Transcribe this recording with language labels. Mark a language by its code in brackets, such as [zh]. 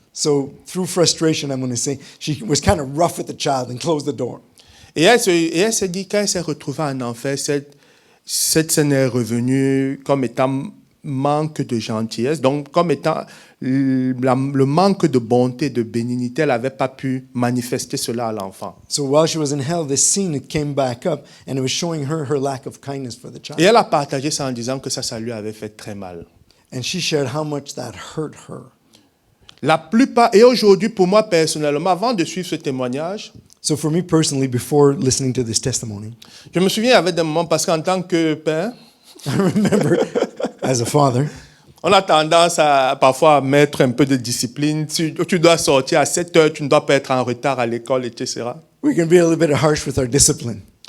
[en] So through frustration, I'm going to say, she was kind of rough with the child and closed the door. [fr] Et elle s'est dit, quand elle s'est retrouvée en enfer, cette scène est revenue comme étant manque de gentillesse, donc comme étant le manque de bonté, de bénignité. Elle n'avait pas pu manifester cela à l'enfant. [en] So while she was in hell, this scene it came back up and it was showing her lack of kindness for the [fr] Et [en] child. [fr] elle a partagé ça en disant que ça lui avait fait très mal. [en] And she shared how much that hurt her. [fr] La plupart, et aujourd'hui pour moi personnellement, avant de suivre ce témoignage, [en] So for me personally, before listening to this testimony, [fr] je me souviens, il y avait des moments, parce qu'en tant que père, [en] I remember as a father, [fr] on a tendance à parfois à mettre un peu de discipline. Tu dois sortir à 7 heures, tu ne dois pas être en retard à l'école, etc. [en] we can be a little bit harsh with our discipline.